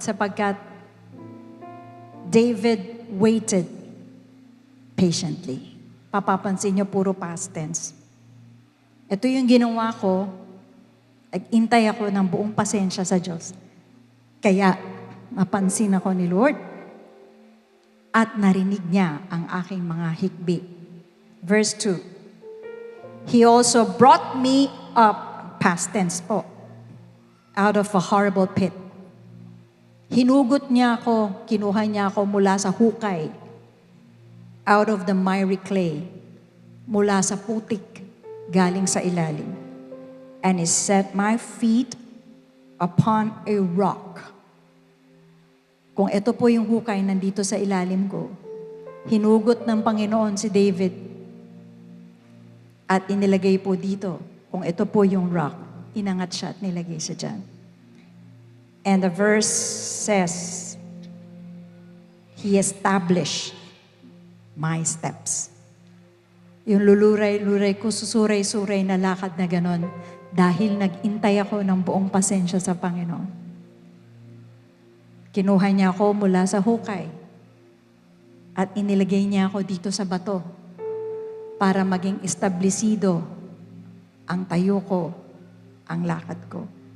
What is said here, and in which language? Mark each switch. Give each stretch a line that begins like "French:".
English: Sapagkat David waited patiently.
Filipino: Papapansin niyo, puro past tense. Ito yung ginawa ko, nag-intay ako ng buong pasensya sa Diyos. Kaya napansin ako ni Lord, at narinig niya ang aking mga hikbi.
English: Verse 2. He also brought me up, past tense po, out of a horrible pit.
Filipino: Hinugot niya ako, kinuha niya ako mula sa hukay,
English: out of the miry clay,
Filipino: mula sa putik, galing sa ilalim.
English: And He set my feet upon a rock.
Filipino: Kung ito po yung hukay nandito sa ilalim ko, hinugot ng Panginoon si David at inilagay po dito. Kung ito po yung rock, inangat siya at nilagay siya dyan.
English: And the verse says, He established my steps.
Filipino: Yung luluray-luray ko, susuray-suray na lakad na ganon, dahil nag-intay ako ng buong pasensya sa Panginoon. Kinuha niya ako mula sa hukay at inilagay niya ako dito sa bato para maging establisido ang tayo ko, ang lakad ko.